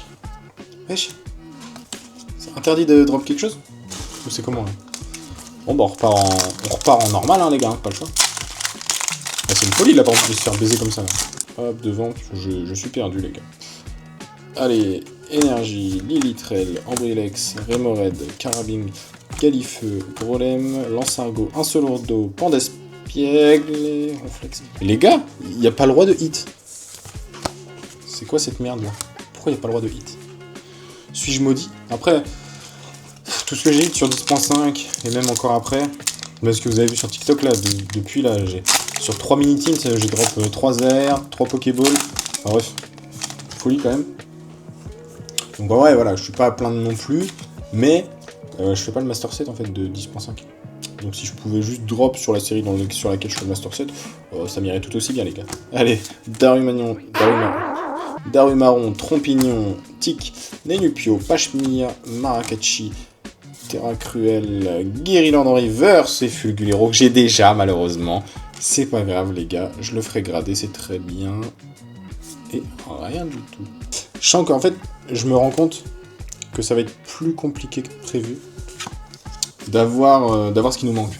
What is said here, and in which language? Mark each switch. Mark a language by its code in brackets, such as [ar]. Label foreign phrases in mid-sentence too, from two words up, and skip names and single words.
[fr] Wesh. C'est interdit de drop quelque chose? Ou c'est comment là? Bon bah on repart en normal hein les gars, pas le choix. Ah, c'est une folie là par exemple de se faire baiser comme ça là. Hop devant, je suis perdu les gars. Allez, Énergie, Lilitrel, Ambrilex, Remored, Carabing, Galifeu, Grolem, Lancingo, Insolordo, Pandespiègle et Ronflex. Les gars, il n'y a pas le droit de hit. C'est quoi cette merde là? Pourquoi il n'y a pas le droit de hit? Suis-je maudit? Après, tout ce que j'ai hit sur 10.5 et même encore après, parce que vous avez vu sur TikTok là, depuis là, sur 3 mini-teams, j'ai drop 3 AR, 3 Pokéballs. Enfin bref, folie quand même. Donc ouais, voilà, je suis pas à plaindre non plus, mais je fais pas le [en] Master Set [fr] en fait de 10.5. Donc si je pouvais juste drop sur la série sur laquelle je fais le [en] Master Set, [fr] ça m'irait tout aussi bien les gars. Allez, Darumaron, Trompignon, Tic, Nenupio, Pachmire, Maracatchi, Terra Cruel, Guériland en reverse et Fulgulero que j'ai déjà malheureusement. C'est pas grave les gars, je le ferai grader, c'est très bien. Et rien du tout. Je sens qu'en fait, je me rends compte que ça va être plus compliqué que prévu d'avoir ce qui nous manque.